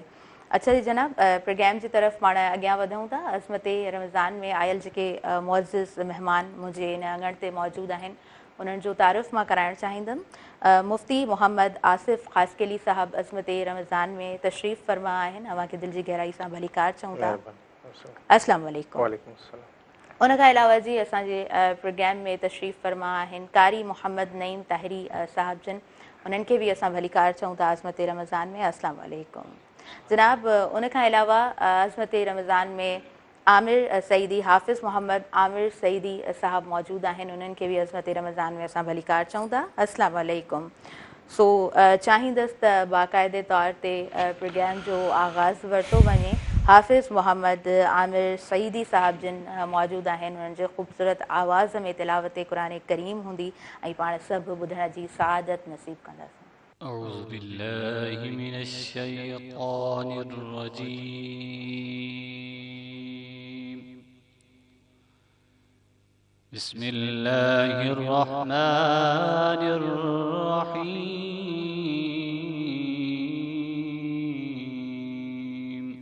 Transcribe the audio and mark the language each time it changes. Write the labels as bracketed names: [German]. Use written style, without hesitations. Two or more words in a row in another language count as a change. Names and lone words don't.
[Sindhi] अच्छा जी जनाब, प्रोग्राम जी तरफ़ पाण अॻियां वधूं था। अज़मत रमज़ान में आयल जेके मुअज़्ज़िज़ महिमान मुंहिंजे इन अङण ते मौजूदु आहिनि, उन्हनि जो तारीफ़ मां कराइणु चाहींदमि। मुफ़्ती मोहम्मद आसिफ़ ख़ासकेली साहब अज़मत रमज़ान में तशरीफ़ फ़रमा आहिनि। अव्हांखे दिलि जी गहराई सां भलीकार चऊं था। [Arabic] السلام عليكم. [Sindhi] उनखां अलावा जी असांजे प्रोग्राम में तशरीफ़ फ़रमा आहिनि कारी मोहम्मद नईम ताहिरी साहब जन, उन्हनि खे बि असां भलीकार चऊं था अज़मत रमज़ान में। [Arabic] السلام عليكم جناب. [Sindhi] उनखां अलावा अज़मत रमज़ान में आमिर सईदी, हाफ़िज़ मोहम्मद आमिर सईदी साहब मौजूदु आहिनि, उन्हनि खे बि अज़मत रमज़ान में असां भलीकार चऊं था। [Arabic] السلام عليكم. [Sindhi] सो चाहींदसि त बाक़ाइदे तौर ते प्रोग्राम जो आगाज़ वरितो वञे। हाफ़िज़ मोहम्मद आमिर सईदी साहब जिन मौजूदु आहिनि, उन्हनि जे ख़ूबसूरत आवाज़ में तिलावत क़ुरान करीम हूंदी ऐं पाण सभु ॿुधण जी सआदत नसीब कंदासीं। [Arabic] أعوذ بالله من الشيطان الرجيم. بسم الله الرحمن الرحيم.